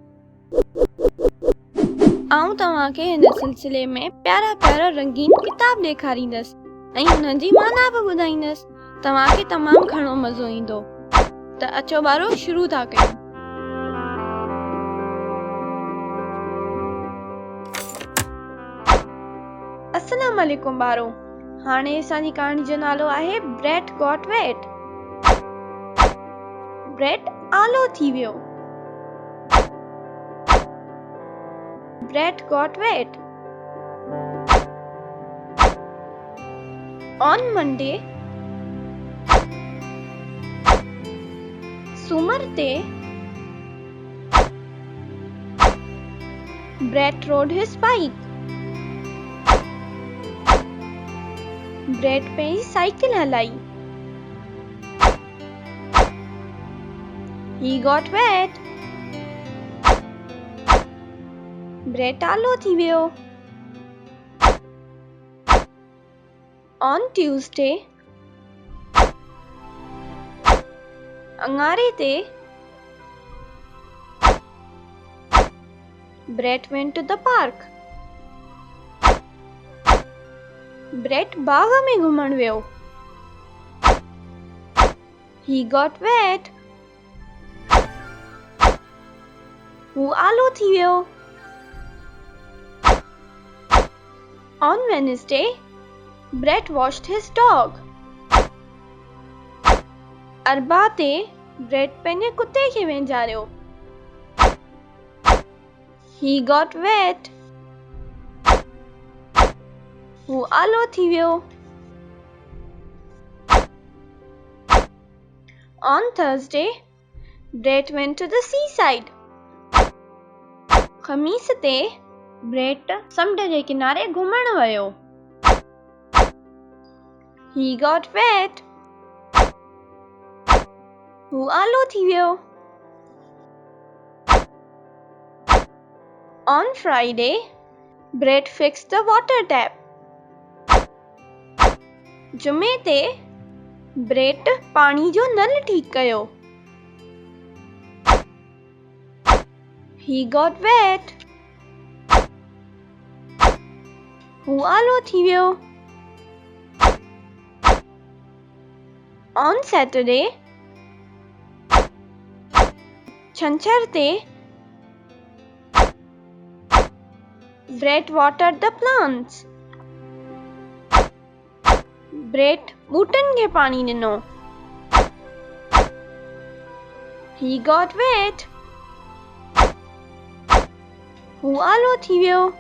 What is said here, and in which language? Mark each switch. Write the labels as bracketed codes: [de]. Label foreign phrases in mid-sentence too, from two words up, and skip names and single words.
[sd] आऊं तव्हांखे हिन सिलसिले में प्यारा प्यारा रंगीन किताब ॾेखारींदसि ऐं हुननि जी माना बि ॿुधाईंदसि। तव्हांखे तमामु घणो मज़ो ईंदो। त अचो ॿारो, शुरू था कयूं। [ar] السلام عليكم [sd] ॿारो। हाणे असांजी कहाणी जो नालो आहे [en] Bret got wet. [sd] ब्रेट आलो थी वियो। [en] Bret got wet. On Monday, [sd] सूमर ते, [en] Bret rode his bike. [sd] ब्रेट पंहिंजी साइकिल हलाई। [en] He got wet. [sd] ब्रेट आलो थी वियो। [en] On Tuesday, [sd] अंगारे ते, [en] ब्रेट went to the park. [sd] ब्रेट बाग में घुमण वियो। [en] He got wet. [sd] हू आलो थी वियो। [en] On Wednesday, [sd] ब्रेट [en] washed his dog. [sd] अरबा ते, ब्रेट पंहिंजे कुते खे वेंजारियो। [en] He got wet. [sd] हू आलो थी वियो। [en] On Thursday, [sd] ब्रेट [en] went to the seaside. [sd] ख़मीस ते, ब्रेट समुंड जे किनारे घुमण वियो। [en] He got wet. [sd] हू आलो थी वियो। [en] On Friday, [sd] ब्रेट [en] fixed the water tap. [sd] जुमे ते, ब्रेट पाणी जो नल ठीक कयो। [en] He got wet. [sd] हू आलो थी वियो। [en] On Saturday, [sd] छंछर ते, [en] ब्रेट watered the plants. [sd] ब्रेट बूटन खे पाणी ॾिनो। [en] He got wet. [sd] हू आलो थी वियो।